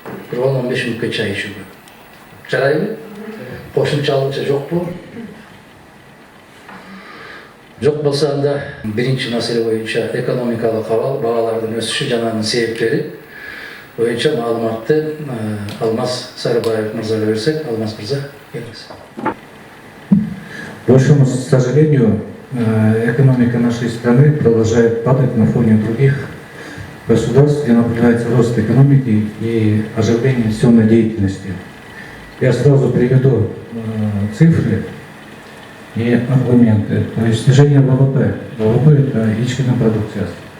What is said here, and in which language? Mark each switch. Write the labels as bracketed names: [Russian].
[Kyrgyz] Бир 10-15 мүнөткө чай ичүүгө. Жарайбы? Кошумча алынча жокпу? Жок болсо анда биринчи маселе боюнча экономикалык абал, баалардын өсүшү жана анын себептери боюнча маалыматты Алмаз Сарыбаев мырзага берсек. Алмаз мырза, келиңиз. [Russian] К большому сожалению, экономика нашей страны продолжает падать на фоне других государств, где наблюдается рост экономики и оживление инвестиционной деятельности. Я сразу приведу цифры и аргументы. То есть снижение ВВП. ВВП – это [Kyrgyz] ичкінің продукциясы.